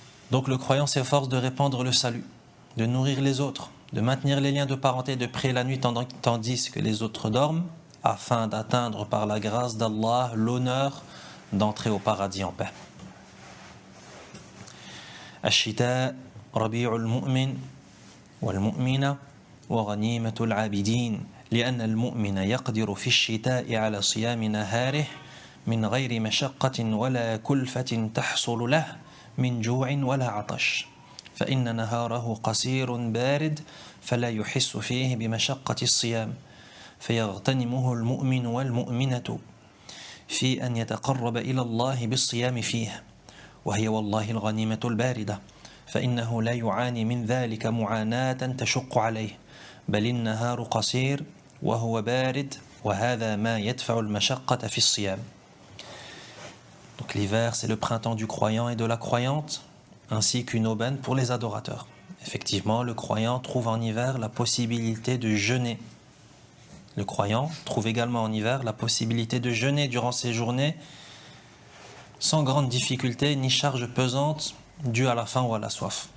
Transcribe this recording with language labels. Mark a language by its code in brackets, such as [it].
[fr] Donc le croyant s'efforce de répandre le salut, de nourrir les autres, de maintenir les liens de parenté, de prier la nuit tandis que les autres dorment, afin d'atteindre par la grâce d'Allah l'honneur d'entrer au paradis en paix. [ar] الشتاء ربيع المؤمن والمؤمنة وغنيمة العابدين لأن المؤمن يقدر في الشتاء على صيام نهاره من غير مشقة ولا كلفة تحصل له من جوع ولا عطش فإن نهاره قصير بارد فلا يحس فيه بمشقة الصيام فيغتنمه المؤمن والمؤمنة في أن يتقرب إلى الله بالصيام فيه وهي والله الغنيمة الباردة فإنه لا يعاني من ذلك معاناة تشق عليه بل النهار قصير وهو بارد وهذا ما يدفع المشقة في الصيام. [fr] Donc l'hiver, c'est le printemps du croyant et de la croyante, ainsi qu'une aubaine pour les adorateurs. Effectivement, le croyant trouve en hiver la possibilité de jeûner. Le croyant trouve également en hiver la possibilité de jeûner durant ces journées sans grande difficulté ni charge pesante due à la faim ou à la soif.